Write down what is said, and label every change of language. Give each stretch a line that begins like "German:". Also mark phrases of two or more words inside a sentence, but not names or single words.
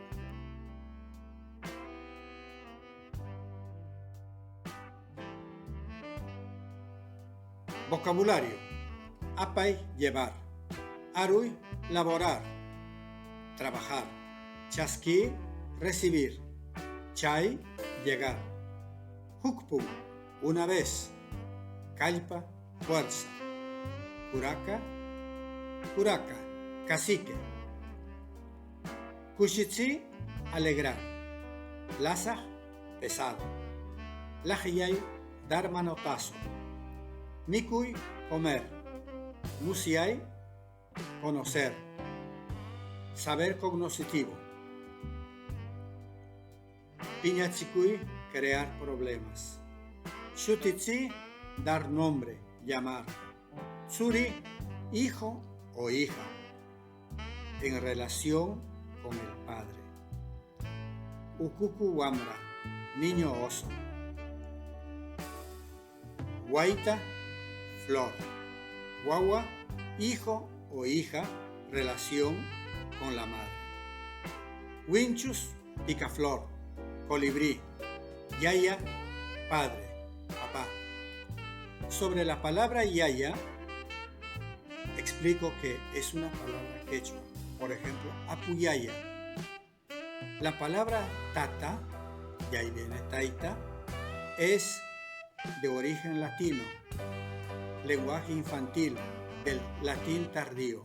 Spanish: Vocabulario: apay, llevar; aruy, laborar, trabajar; chasqui, recibir; chay, llegar; hukpum, una vez; kallpa, fuerza; curaca, curaca, cacique; kushitsi, alegrar; lasaj, pesado; lajiyay, dar manotazo; mikuy, comer; musiay, conocer; saber cognoscitivo; piñachikuy, crear problemas; Shutitsi, dar nombre, llamar. Tsuri, hijo o hija, en relación con el padre.
Quechua: Ukuku wamra,
Spanish: niño oso. Guaita, flor. Guagua, hijo o hija, relación con la madre. Winchus, picaflor, colibrí. Yaya, padre, papá. Sobre la palabra yaya, explico que es una palabra quechua. Por ejemplo, apuyaya. La palabra tata, y ahí viene taita, es de origen latino, lenguaje infantil, del latín tardío.